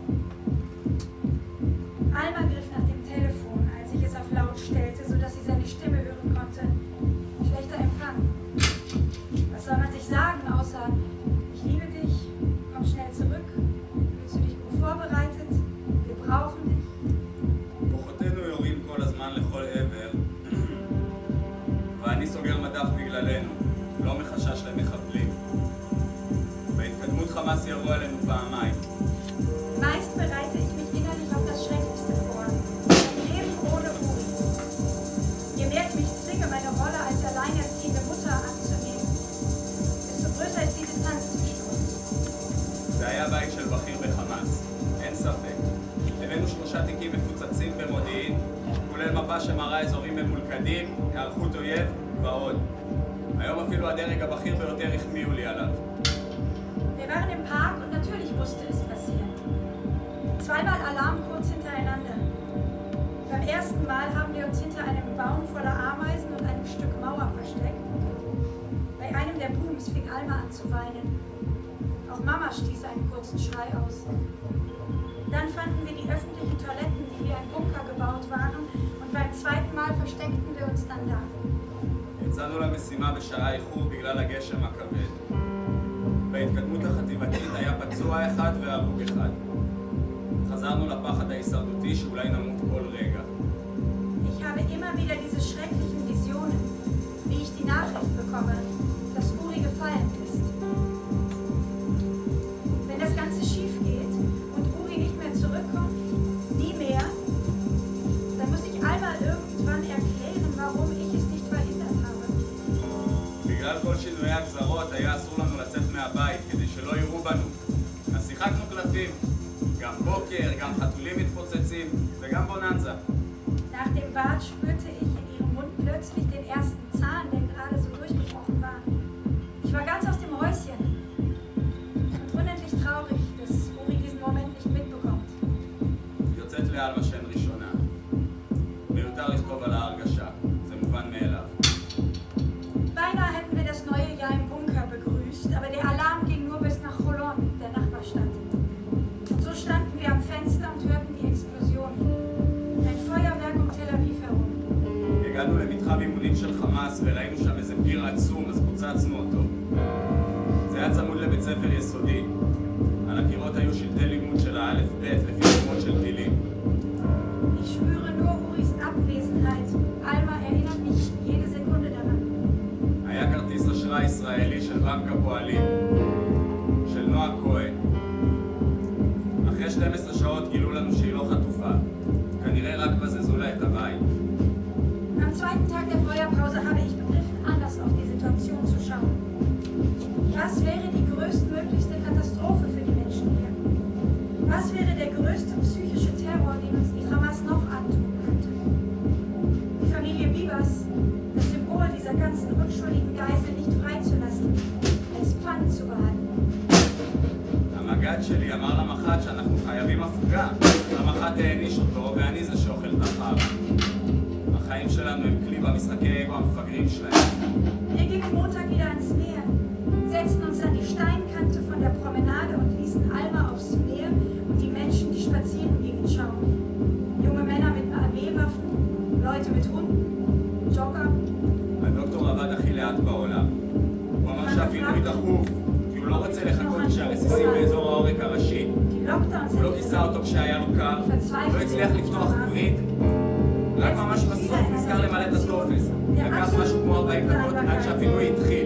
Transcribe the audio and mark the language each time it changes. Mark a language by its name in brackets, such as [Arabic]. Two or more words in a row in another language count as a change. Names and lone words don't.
[German] Alma griff nach dem Telefon, als ich es auf laut stellte, sodass sie seine Stimme hören konnte. Schlechter Empfang. Was soll man sich sagen, außer ich liebe dich, komm schnell zurück, fühlst du dich gut vorbereitet, wir brauchen dich. [Hebrew] כוחותינו יורים כל הזמן לכל עבר, ואני סוגר מדף בגללנו, לא מחשש למחבלים. בהתקדמות חמאס ירו עלינו פעמיים. [German] Meist bereite ich mich innerlich auf das Schrecklichste vor. Ein Leben ohne Uri. Je mehr ich mich zwinge, meine Rolle als alleinerziehende Mutter anzunehmen, desto größer ist die Distanz zwischen uns. [Hebrew] זה היה בית של בכיר בחמאס, אין ספק. הבאנו 3 תיקים מפוצצים במודיעין, כולל מפה שמראה אזורים ממולכדים, היערכות אויב ועוד. היום אפילו הדרג הבכיר ביותר החמיאו לי עליו. [German] Wir waren im Park und natürlich musste es passieren. Zweimal Alarm kurz hintereinander. Beim ersten Mal haben wir uns hinter einem Baum voller Ameisen und einem Stück Mauer versteckt. Bei einem der Booms fing Alma an zu weinen. Auch Mama stieß einen kurzen Schrei aus. Dann fanden wir die öffentlichen Toiletten, die wie ein Bunker gebaut waren, und beim zweiten Mal versteckten wir uns dann da. [Hebrew] יצאנו למשימה בשעה איחור בגלל הגשם הכבד. בהתקדמות החטיבתית היה פצוע אחד והרוג אחד. חזרנו לפחד ההישרדותי שאולי נמות כל רגע. [German] Ich habe immer wieder diese schrecklichen Visionen, wie ich die Nachricht bekomme, dass Uri gefallen ist. Wenn das Ganze schief geht und Uri nicht mehr zurückkommt, nie mehr, dann muss ich einmal irgendwann erklären, warum ich es nicht verhindert habe. [Hebrew] בגלל כל שינויי הגזרות היה אסור לנו לצאת מהבית כדי שלא יראו בנו. אז שיחקנו קלפים. גם בוקר, גם חתולים מתפוצצים וגם בוננזה. [German] Nach dem Bad spürte ich in ihrem Mund plötzlich den ersten Zahn, der gerade so durchgebrochen war. Ich war ganz aus dem Häuschen und unendlich traurig, dass Uri diesen Moment nicht mitbekommt. [Hebrew] יוצאת לאלמה שם ראשונה. מיותר לכתוב על ההרגשה, זה מובן מאליו. [German] Beinahe hätten wir das neue Jahr im Bunker begrüßt, aber der Alarm ging nur bis nach Cholon, der Nachbarstadt. Und so standen wir am Fenster und hörten die Explosion. Ein Feuerwerk um Tel Aviv herum. [Hebrew] הגענו למתחם אימונים של חמאס וראינו שם איזה פיר עצום, אז פוצצנו אותו. זה היה צמוד לבית ספר יסודי. על הקירות היו שלטי לימוד של האלף ב' לפי שמות של טילים. [German] Ich spüre nur Uris Abwesenheit. Alma erinnert mich jede Sekunde daran. [Hebrew] היה כרטיס אשראי ישראלי של בנק הפועלים, של נועה כהן. אחרי 12 שעות גילו לנו שהיא לא חטופה. כנראה רק בזזו לה את הבית. [German] Am zweiten Tag der Feuerpause habe ich begriffen, anders auf die Situation zu schauen. Was wäre die größtmöglichste Katastrophe für die Menschen hier? Was wäre der größte psychische Terror, den uns die Hamas noch antun könnte? Die Familie Bibas, das Symbol dieser ganzen unschuldigen Geiseln nicht freizulassen, als Pfand zu behalten. [Hebrew] המג"ד שלי אמר למח"ט שאנחנו חייבים הפוגה. המח"ט העניש אותו ואני זה שאוכל את החר. החיים שלנו הם כלי במשחקי אגו המפגרים שלהם. [German] Wir gingen Montag wieder ans Meer, setzten uns an die Steinkante von der Promenade und ließen Alma aufs Meer und die Menschen, die spazieren gingen, schauen. Junge Männer mit Armeewaffen, Leute mit Hunden, Jogger. [Hebrew] הדוקטור עבד הכי לאט בעולם. הוא אמר שהפינוי דחוף, כי הוא לא רוצה לחכות כשהרסיסים באזור העורק הראשי. הוא לא כיסה אותו כשהיה לו קר, לא הצליח לפתוח וריד. רק ממש בסוף נזכר למלא את הטופס. לקח משהו כמו 40 דקות עד שהפינוי התחיל.